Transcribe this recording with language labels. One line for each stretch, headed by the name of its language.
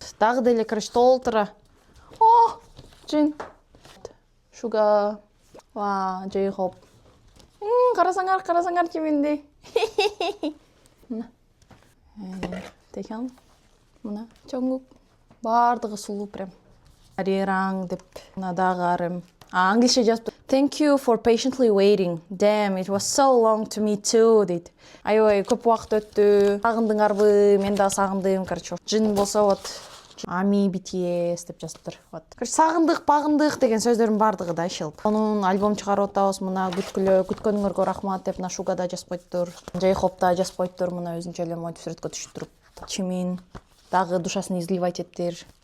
Kyrgyz: Дагы деле, короче, толтура. О, Джин. Шуга. Ва, Джейхоп. Карасаңар чиминдей. Тэхён. Мына Чонгук. Бардыгы сулуу прям. Арираң деп мына дагы арым. Англисче жазып.
English: Thank you for patiently waiting. Damn, it was so long to me too, дейт.
Kyrgyz: Аябай көп убакыт өттү. Сагындыңарбы? Мен да сагындым, короче. Джин болсо вот Ами BTS деп жазыптыр. Вот. Короче, сагындык, багындык деген сөздөрдүн бардыгы да шылп. Онун альбом чыгарып атабыз. Мына күткөнүңөргө рахмат деп мына Шуга да жазып койтур. Джейхоп да жазып койтур. Мына өзүнчө эле монтип сүрөткө түшүп туруп. Чимин дагы душасын изливать эттир.